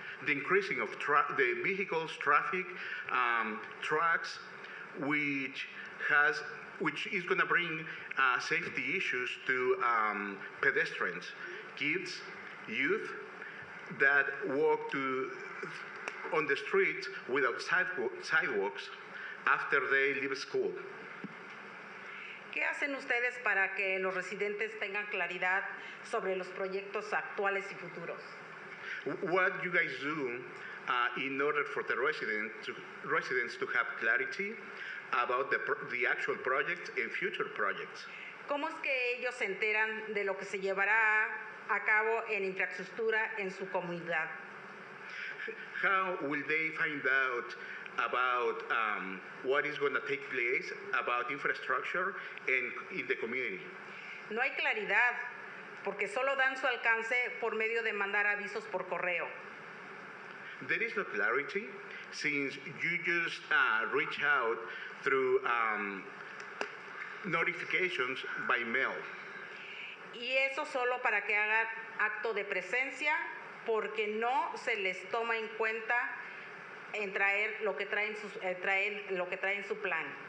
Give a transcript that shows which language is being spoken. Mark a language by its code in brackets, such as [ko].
[en] increasing of the vehicles, traffic, trucks, which is going to bring safety issues to pedestrians, kids, youth that walk on the streets without sidewalks after they leave school. [es] ¿Qué hacen ustedes para que los residentes tengan claridad sobre los proyectos actuales y futuros? [en] What you guys do in order for the residents to have clarity about the actual projects and future projects? [es] ¿Cómo es que ellos se enteran de lo que se llevará a cabo en infraestructura en su comunidad? [en] How will they find out about what is going to take place about infrastructure in the community? [es] No hay claridad, porque solo dan su alcance por medio de mandar avisos por correo. [en] There is no clarity since you just reach out through notifications by mail. [es] Y eso solo para que hagan acto de presencia, porque no se les toma en cuenta en traer lo que traen su plan.